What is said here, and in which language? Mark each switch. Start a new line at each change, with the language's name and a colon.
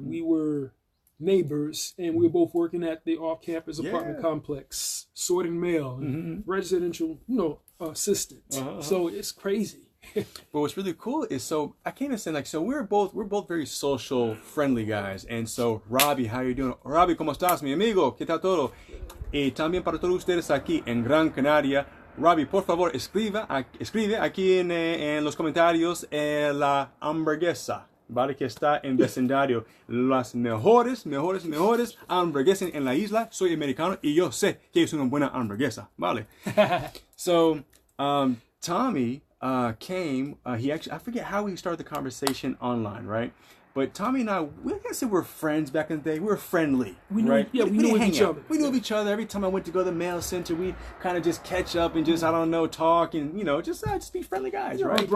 English: We were neighbors, and we were both working at the off-campus apartment complex, sorting mail, and residential, assistant. So it's crazy. But what's really cool is, so I can't understand, we're both very social, friendly guys. And so, Robbie, how you doing?
Spanish: Robbie, ¿cómo estás, mi amigo? ¿Qué tal todo? Y también para todos ustedes aquí en Gran Canaria, Robbie, por favor, escribe aquí en los comentarios la hamburguesa, ¿vale? Que está en vecindario. Las mejores hamburguesas en la isla. Soy americano y yo sé que es una buena hamburguesa, ¿vale?
English: So, Tommie came, he actually, I forget how he started the conversation online, right? But Tommie and I, we can't say we're friends back in the day. We were friendly, right? Yeah, we knew of each other. We knew of each other. Every time I went to go to the mail center, we kind of just catch up and just, I don't know, talk and, you know, just be friendly guys, right?